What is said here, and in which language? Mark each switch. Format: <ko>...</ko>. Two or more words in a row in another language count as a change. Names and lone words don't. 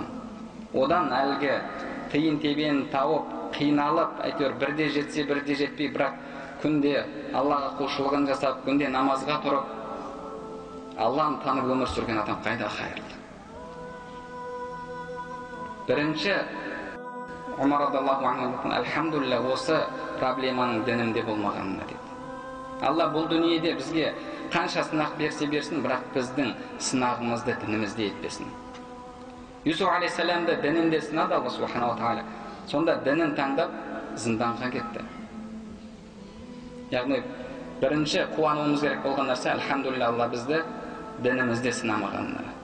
<kk>Одан әлгі қиын тебен тауып, қиналып, әйтеуір бірде жетсе, бірде жетпей, бірақ күнде Аллаға құлшылығын жасап, күнде намазға тұрып, Алланы танып өмір сүрген адам қайда қайырлы. Бірінші,</kk> <ar>عمر رضي الله عنه,</ar> <kk>әлхамдулилля, осы проблеманың дінімде болмағанына деді. Алла бұл дүниеде бізге қанша сынақ берсе берсін, бірақ біздің сынағымызды дінімізде етпесін. Юсуф алейхиссаламды дінінде сынады Алла</kk> <ar>سبحانه وتعالى.</ar> <kk>Сонда дінін таңдап зынданға кетті. Яғни бірінші қуануымыз керек болған нәрсе, әлхамдулилля, Алла бізді дінімізде сынамағанына.</kk>